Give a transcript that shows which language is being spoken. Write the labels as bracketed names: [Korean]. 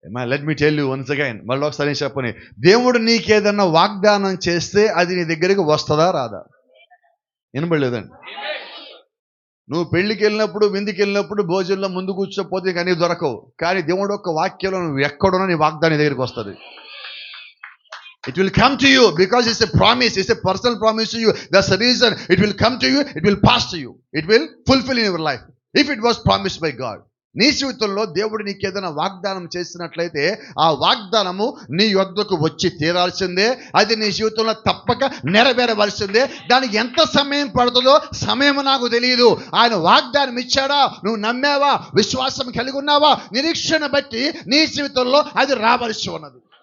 [English] let me tell you once again, [Telugu] మళ్ళీ ఒకసారి చెప్పని, దేవుడు నీకేదన్నా వాగ్దానం చేస్తే అది నీ దగ్గరికి వస్తుందా రాదా? వినబడలేదండి. నువ్వు పెళ్లికి వెళ్ళినప్పుడు, విందుకి వెళ్ళినప్పుడు భోజనంలో ముందు కూర్చోపోతే కానీ దొరకవు. కానీ దేవుడు ఒక వాక్యంలో నువ్వు ఎక్కడున్నా నీ వాగ్దానం దగ్గరికి వస్తుంది. [English] It will come to you because it's a promise, it's a personal promise to you. That's the reason it will come to you, it will pass to you, it will fulfill in your life if it was promised by God. [Telugu] నీ జీవితంలో దేవుడు నీకు ఏదైనా వాగ్దానం చేసినట్లయితే ఆ వాగ్దానము నీ యొద్దకు వచ్చి తీరాల్సిందే. అది నీ జీవితంలో తప్పక నెరవేరవలసిందే. దానికి ఎంత సమయం పడుతుందో సమయం నాకు తెలియదు. ఆయన వాగ్దానం ఇచ్చాడా, నువ్వు నమ్మావా, విశ్వాసం కలిగి ఉన్నావా, నిరీక్షణ బట్టి నీ జీవితంలో అది రావలసి ఉన్నది.